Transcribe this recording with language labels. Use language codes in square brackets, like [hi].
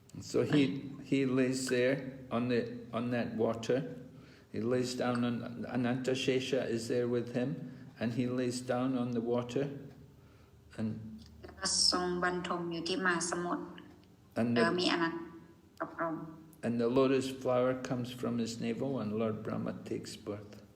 [en] So he lays there on that water. He lays down on Anantashesha is there with him, and he lays down on the water, and [th] ทรงบรรทมอยู่ที่มหาสมุทรมีอนันตกับพระองค์ [en] And the lotus flower comes from his navel, and Lord Brahma takes birth.